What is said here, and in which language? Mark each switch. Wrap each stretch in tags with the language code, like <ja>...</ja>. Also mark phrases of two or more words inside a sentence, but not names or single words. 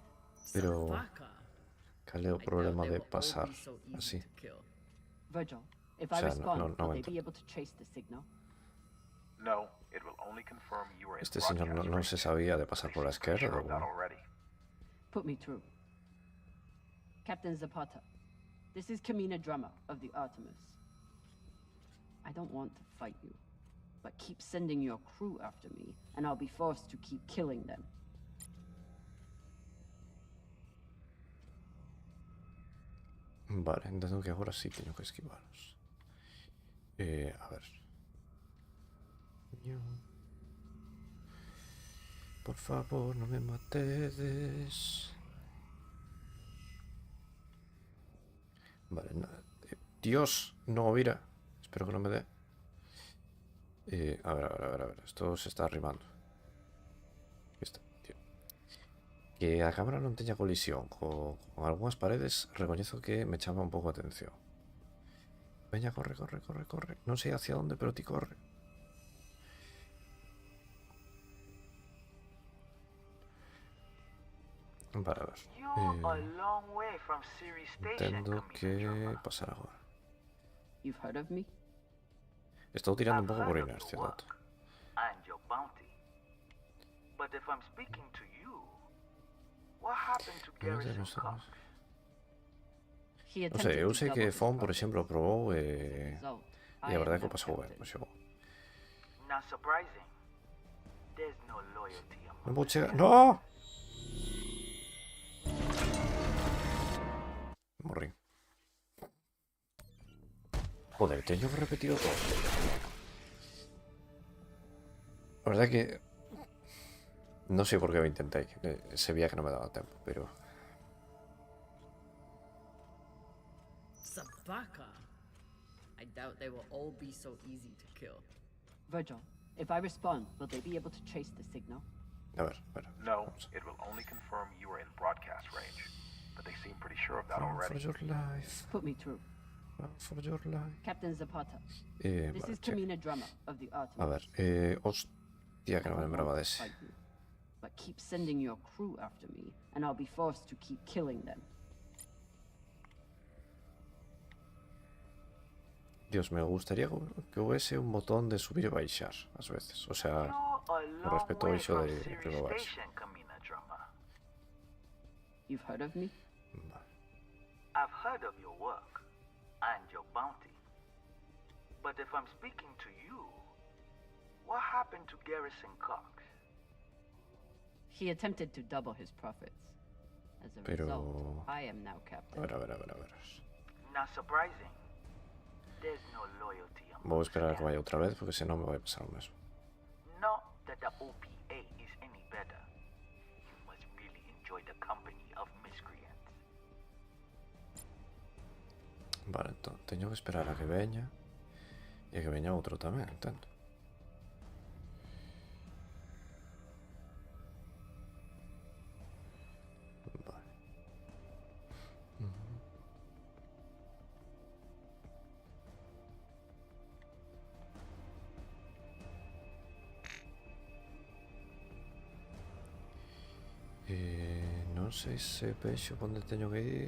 <gl>Pero cal é o problema de pasar así?</gl> <en>Virgil, If</en> <es>O</es> <en>I</en> <es>sea,</es> <en>respond,</en> <es>no</es> <en>will they</en> <es>entiendo.</es> <en>be able to trace the signal? No, it will only confirm you are in</en> <es>Este señor no se sabía de pasar por la izquierda.</es> <en>sure of that</en> <es>¿O?</es> <en>already. Put me through. Captain Zapata, this is Kamina Drummer of the Artemis. I don't want to fight you, but keep sending your crew after me, and I'll be forced to keep killing them.</en> <es>Vale, entiendo que ahora sí tengo que esquivaros. A ver. Por favor, no me mates. Vale, Dios, no, mira. Espero que no me dé. A ver. Esto se está arrimando. Está, tío.</es> <gl>Que a cámara non teña colisión con algunhas paredes, recoñezo que me chama un pouco a atención. Veña, corre. Non sei hacia onde, pero ti corre. Vale, a ver. Entendo que pasar agora.</gl> <en>You've heard of me?</en> <gl>Estou tirando un pouco por inercia, dato.</gl> <en>And your bounty. But if I'm speaking to you, what happened to Garrison Cox? He</en> <gl>Non sei,</gl> <en>attempted</en> <gl>eu</gl> <en>to</en> <gl>sei</gl> <en>double</en> <gl>que</gl> <en>his</en> <gl>Fon, por</gl> <en>profits.</en> <gl>exemplo, probou</gl> <en>As a</en> <gl>e</gl> <en>result,</en> <gl>a</gl> <en>I am</en> <gl>verdade é que</gl> <en>now</en> <gl>o pasou ben,</gl> <en>captain.</en> <gl>o xogou.</gl> <en>Not surprising. There's no loyalty among</en> <gl>Non vou chegar... No! Morri. Joder, teño que repetir todo. A verdade é que... Non sei por que o intentei. Sabía que non me daba tempo, pero... Sabaka.</gl> <en>I doubt they will all be so easy to kill. Virgil, if I respond, will they be able to trace the signal?</en> <es>A ver.</es> <en>No, it will only confirm you are in broadcast range. But they seem pretty sure of that Run already. for your life. Put me through. Run for your life. Captain Zapata,</en> <es>Vale,</es> <en>this is check. Kamina Drummer of the Artemis.</en> <gl>A ver, hostia, que no me lembraba de ese.</gl> <en>Fight you, but keep sending your crew after me, and I'll be forced to keep killing them.</en> <es>Dios, me gustaría que hubiese un botón de subir y baixar,</es> <gl>ás veces.</gl> <es>O sea,</es> <gl>con respecto ao iso de arriba e baixo.</gl> <en>You've heard of me?</en> <es>Vale.</es> <en>I've heard of your work and your bounty. But if I'm speaking to you, what happened to Garrison Cox? He attempted to double his profits. As a</en> <es>Pero...</es> <en>result, I am now</en> <es>A</es> <en>captain.</en> <es>ver.</es> <en>Not surprising. There's no loyalty among</en> <gl>Vou esperar a que vaya outra vez, porque senón me vai pasar o mesmo.</gl> <en>Not that the OPA is any better. You must really enjoy the company of miscreants.</en> <gl>Vale, entón, teño que esperar a que veña e a que veña outro tamén, entendo. Vale. Non sei se vexo onde teño que ir.</gl>